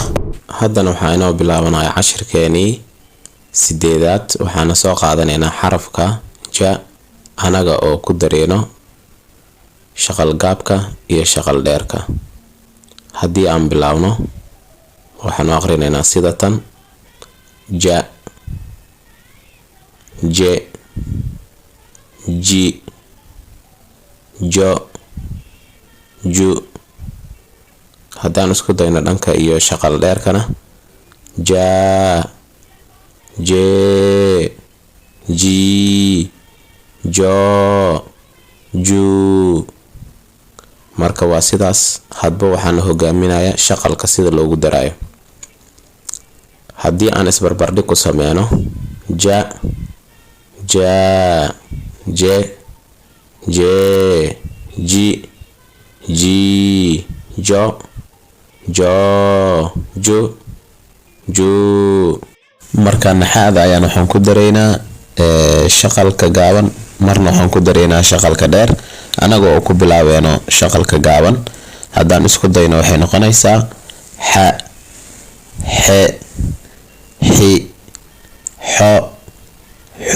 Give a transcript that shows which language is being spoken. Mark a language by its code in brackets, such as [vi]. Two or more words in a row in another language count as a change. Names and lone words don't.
[so] haddana waxaa inoo bilaabanayaa cashirkeenii sideedaad. waxaana soo qaadanaynaa xarafka ja anaga oo ku dareeno shaqal gaabka iyo shaqal dheerka. haddii aan bilaabno waxaanu aqrinaynaa sida tan: ja, je, ji, jo, ju. haddaan isku dayno dhanka iyo shaqal dheerkana: ja, je, ji, jo, ju. marka waa sidaas. hadba waxaana hogaaminaya shaqalka sida loogu darayo. haddii aan isbarbardhig ku sameyno: ja, ja, je, je, ji, ji, jo, jo, ju, ju. marka naxaada ayaan waxaan ku dareynaa shaqalka gaaban, marna waxaan ku dareynaa shaqalka dheer anaga oo ku bilaabeeno shaqalka gaaban. haddaan isku dayno waxay noqonaysaa xa, xe, xi, xo, xu.